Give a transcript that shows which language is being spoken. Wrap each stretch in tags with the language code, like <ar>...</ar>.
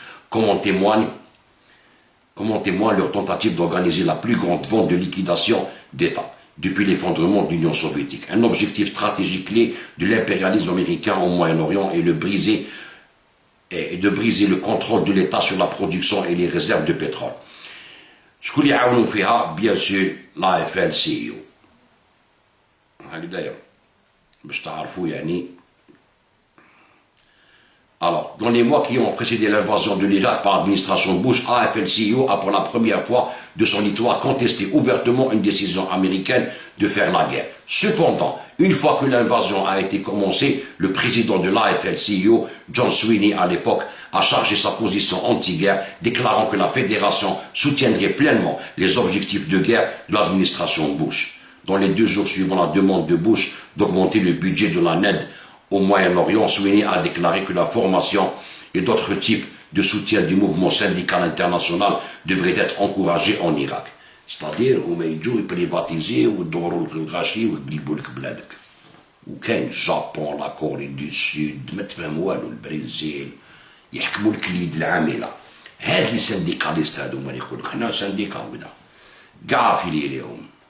<fr>Comme en témoigne leur tentative d'organiser la plus grande vente de liquidation d'État depuis l'effondrement de l'Union soviétique. Un objectif stratégique clé de l'impérialisme américain au Moyen-Orient est de briser le contrôle de l'État sur la production et les réserves de pétrole.</fr> <ar>شكون اللي يعاونوا فيها؟</ar> <fr>bien sûr l'AFL-CIO.</fr> <ar>هذه داير باش تعرفوا يعني.</ar> <fr>Alors, dans les mois qui ont précédé l'invasion de l'Irak par l'administration Bush, AFL-CIO a pour la première fois de son histoire contesté ouvertement une décision américaine de faire la guerre. Cependant, une fois que l'invasion a été commencée, le président de l'AFL-CIO, John Sweeney à l'époque, a chargé sa position anti-guerre, déclarant que la fédération soutiendrait pleinement les objectifs de guerre de l'administration Bush. Dans les 2 jours suivant la demande de Bush d'augmenter le budget de la NED au Moyen-Orient, Sweeney a déclaré que la formation et d'autres types de soutien du mouvement syndical international devraient être encouragés en Irak. C'est-à-dire,</fr> <ar>هما يجوا يبريفاتيزيو ويدوروا لك الغاشي ويقلبوا لك بلادك. وكاين الجابون، لا كوري دو سود، ما تفهم والو، البرازيل، يحكموا لك اليد العامله. هاد لي سانديكاليست هادوما اللي يقول لك حنا سانديكا وكذا. كاع في ليهم.</ar>